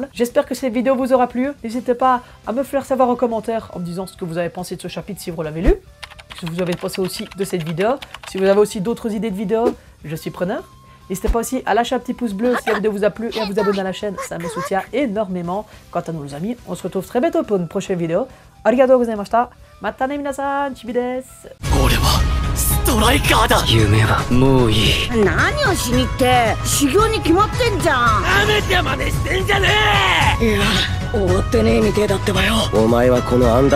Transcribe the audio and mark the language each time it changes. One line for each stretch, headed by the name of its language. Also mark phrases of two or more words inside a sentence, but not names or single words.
French: J'espère que cette vidéo vous aura plu, n'hésitez pas à me faire savoir en commentaire en me disant ce que vous avez pensé de ce chapitre si vous l'avez lu, ce que vous avez pensé aussi de cette vidéo, si vous avez aussi d'autres idées de vidéos, je suis preneur. N'hésitez pas aussi à lâcher un petit pouce bleu si la vidéo vous a plu et à vous abonner à la chaîne, ça me soutient énormément. Quant à nous les amis, on se retrouve très bientôt pour une prochaine vidéo.
Japanese: ありがとうございました。またね皆さん、Chibi です. 俺はストライカーだ。夢はもういい。何をしにって修行に決まってんじゃん。なめて真似してんじゃねえ。いや終わってねえみてえだってばよ。